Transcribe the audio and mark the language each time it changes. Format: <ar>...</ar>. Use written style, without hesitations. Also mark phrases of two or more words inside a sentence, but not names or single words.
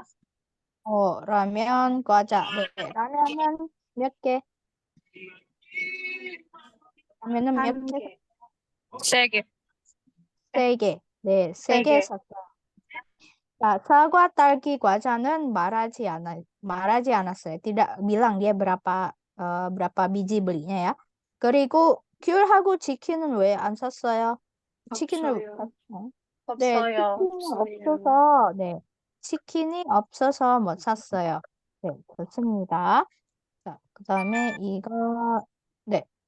<ko>라면, 과자. 네, 라면은 몇 개? 라면은 몇 한 개? 개. 3개. 3개. 네, 세 3개 개. 샀어요. 자, 사과, 딸기, 과자는 말하지 않았어요.</ko> <id>Tidak bilang dia berapa biji belinya ya.</id> <ko>그리고 귤하고 치킨은 왜 안 샀어요? 치킨을 없어요. 샀어요. 네, 없어요. 치킨이 없어서 못 샀어요. 네, 좋습니다. 자, 그 다음에 이거, 네.</ko>